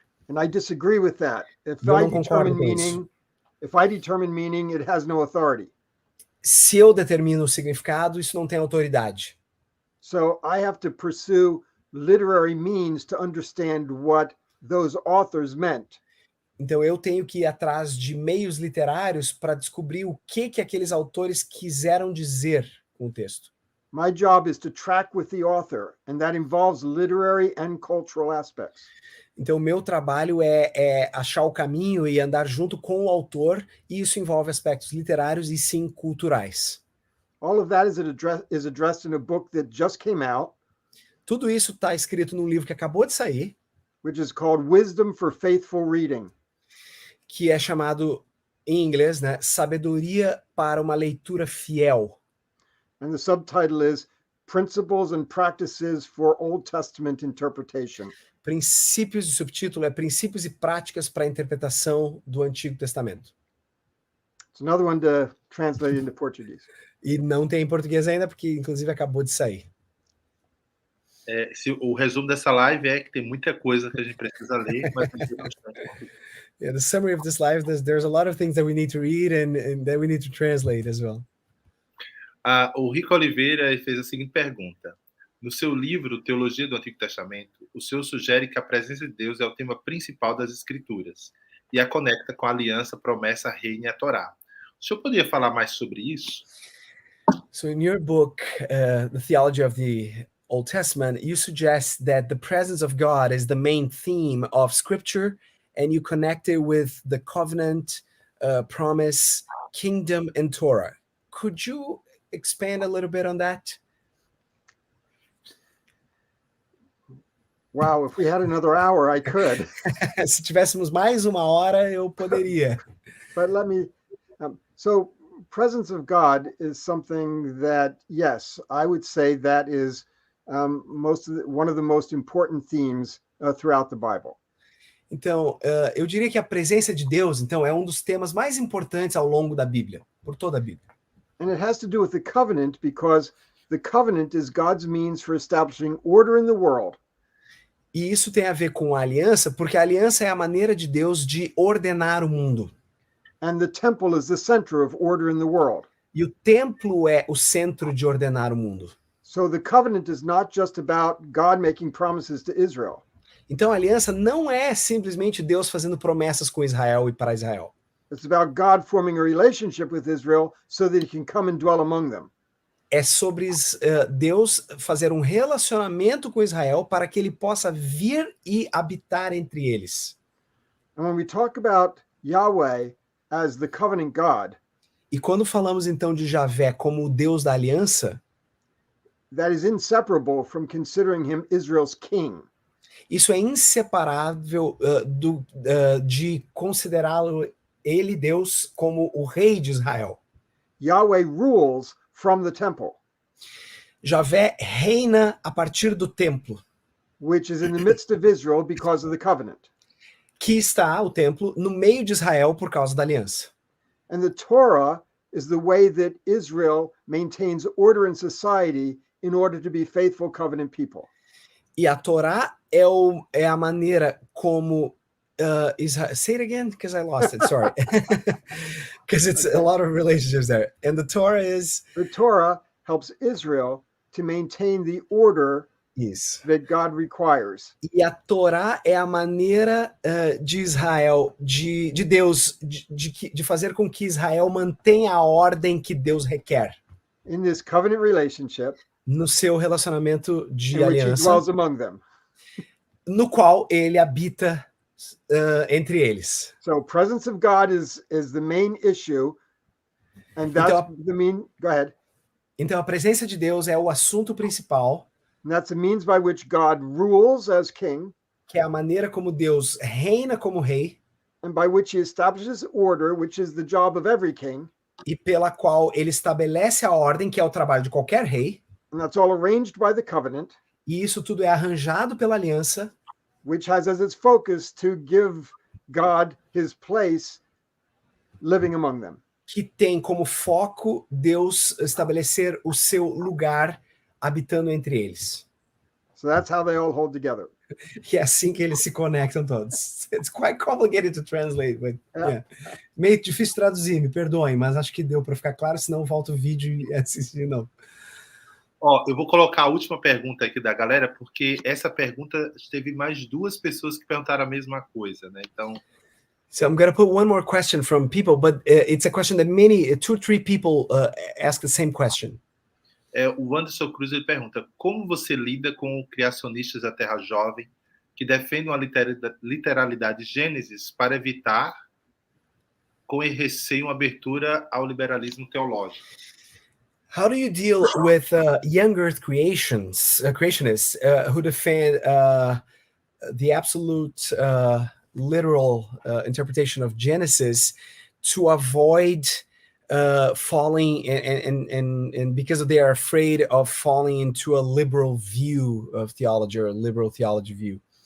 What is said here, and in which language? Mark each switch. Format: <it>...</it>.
<en>And I disagree with that. If</en> <pt>Eu</pt> <en>I</en> <pt>não concordo com isso.</pt> <en>If I determine meaning, it has no authority.</en> <pt>Se eu determino o significado, isso não tem autoridade.</pt> <en>So I have to pursue literary means to understand what those authors meant.</en> <pt>Então eu tenho que ir atrás de meios literários para descobrir o que aqueles autores quiseram dizer com o texto.</pt> <en>My job is to track with the author, and that involves literary and cultural aspects.</en> <pt>Então, o meu trabalho é achar o caminho e andar junto com o autor, e isso envolve aspectos literários e sim culturais.</pt> <en>All of that is addressed in a book that just came out.</en> <pt>Tudo isso está escrito num livro que acabou de sair,</pt> <en>which is called Wisdom for Faithful Reading.</en> <pt>Que é chamado, em inglês, né, Sabedoria para uma Leitura Fiel.</pt> <en>And the subtitle is Principles and Practices for Old Testament Interpretation.</en> <pt>Princípios, de subtítulo é Princípios e Práticas para a Interpretação do Antigo Testamento.</pt> <en>It's another one to translate into Portuguese.</en> <pt>E não tem em português ainda, porque inclusive acabou de sair. O resumo dessa live é que tem muita coisa que a gente precisa ler, mas</pt> <en>Yeah, the summary of this live, there's a lot of things that we need to read and that we need to translate as well.</en> <pt>O Rico Oliveira fez a seguinte pergunta. No seu livro, Teologia do Antigo Testamento, o senhor sugere que a presença de Deus é o tema principal das Escrituras e a conecta com a aliança, promessa, reino e a Torá. O senhor poderia falar mais sobre isso?</pt> <en>So in your book, The Theology of the Old Testament, you suggest that the presence of God is the main theme of Scripture, and you connect it with the covenant, promise, kingdom, and Torah. Could you expand a little bit on that? Wow, if we had another hour, I could.</en> <pt>Se tivéssemos mais uma hora, eu poderia.</pt> <en>But let me, so presence of God is something that, yes, I would say that is one of the most important themes throughout the Bible.</en> <pt>Então, eu diria que a presença de Deus, então, é um dos temas mais importantes ao longo da Bíblia, por toda a Bíblia.</pt> <en>And it has to do with the covenant, because the covenant is God's means for establishing order in the world.</en> <pt>E isso tem a ver com a aliança, porque a aliança é a maneira de Deus de ordenar o mundo.</pt> <en>And the temple is the center of order in the world.</en> <pt>E o templo é o centro de ordenar o mundo.</pt> <en>So the covenant is not just about God making promises to Israel.</en> <pt>Então a aliança não é simplesmente Deus fazendo promessas com Israel e para Israel.</pt> <en>It's about God forming a relationship with Israel so that he can come and dwell among them.</en> <pt>É sobre Deus fazer um relacionamento com Israel para que ele possa vir e habitar entre eles.</pt> <en>And when we talk about Yahweh as the covenant God,</en> <pt>E quando falamos então de Javé como o Deus da aliança,</pt> <en>that is inseparable from considering him Israel's king.</en> <pt>isso é inseparável de considerá-lo ele, Deus, como o rei de Israel.</pt> <en>Yahweh rules from the temple,</en> <pt>Javé reina a partir do templo,</pt> <en>which is in the midst of Israel because of the covenant.</en> <pt>que está, o templo, no meio de Israel por causa da aliança.</pt> <en>And the Torah is the way that Israel maintains order in society in order to be faithful covenant people.</en> <pt>E a Torá é a maneira como Israel...</pt> <en>Say it again, because I lost it, sorry. Because it's a lot of relationships there. And the Torah is... The Torah helps Israel to maintain the order</en> <pt>Isso.</pt> <en>that God requires.</en> <pt>E a Torá é a maneira de Israel, de Deus, de fazer com que Israel mantenha a ordem que Deus requer.</pt> <en>In this covenant relationship,</en> <pt>No seu relacionamento de</pt> <en>in which he</en> <pt>aliança,</pt> <en>dwells among them.</en> <pt>no qual ele habita entre eles.</pt> <en>So presence of God is the main issue, and that's go ahead.</en> <pt>Então a presença de Deus é o assunto principal,</pt> <en>And that's the means by which God rules as king,</en> <pt>que é a maneira como Deus reina como rei,</pt> <en>and by which he establishes order, which is the job of every king.</en> <pt>e pela qual ele estabelece a ordem, que é o trabalho de qualquer rei,</pt> <en>And that's all arranged by the covenant,</en> <pt>e isso tudo é arranjado pela aliança,</pt> <en>which has as its focus to give God his place living among them.</en> <pt>que tem como foco Deus estabelecer o seu lugar habitando entre eles.</pt> <en>So that's how they all hold together.</en> <pt>E é assim que eles se conectam todos.</pt> <en>It's quite complicated to translate, but yeah.</en> <pt>Meio difícil traduzir, me perdoem, mas acho que deu para ficar claro, senão volta o vídeo e assistir de novo. Ó, eu vou colocar a última pergunta aqui da galera, porque essa pergunta teve mais 2 pessoas que perguntaram a mesma coisa, né? Então,</pt> <en>So I'm going to put one more question from people, but it's a question that 2 or 3 people ask the same question.</en> <pt>O Anderson Cruz ele pergunta: como você lida com criacionistas da Terra Jovem que defendem uma literalidade Gênesis para evitar, com receio, uma abertura ao liberalismo teológico?</pt> <en>How do you deal with young Earth creationists who defend the absolute literal interpretation of Genesis to avoid falling and because they are afraid of falling into a liberal view of theology or a liberal theology view?</en>